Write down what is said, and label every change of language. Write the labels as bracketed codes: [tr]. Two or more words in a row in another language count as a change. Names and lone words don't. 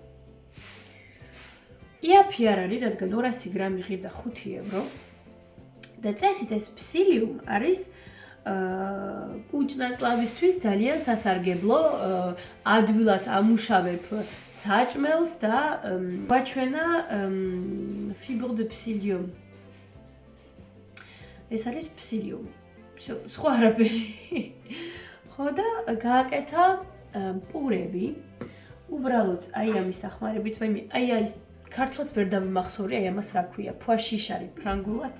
[ka] იაფი არ არის, რადგან 200 გრამი ღირდა 5 ევრო. და წესით ეს ფსილიუმ არის კუჭ-ნაწლავისთვის ძალიან სასარგებლო, ადვილად ამუშავებ საჭმელს და გვაჩვენა [fr] fibre de psyllium. [ka] ეს არის ფსილიუმი. სხვა არაფერი. ხო და გააკეთა პურები. უბრალოდ აი ამის დახმარებით, აი ეს ქართულად ვერ დავიმახსოვრე, აი ამას რა ქვია, ფუაშიშარი ფრანგულად.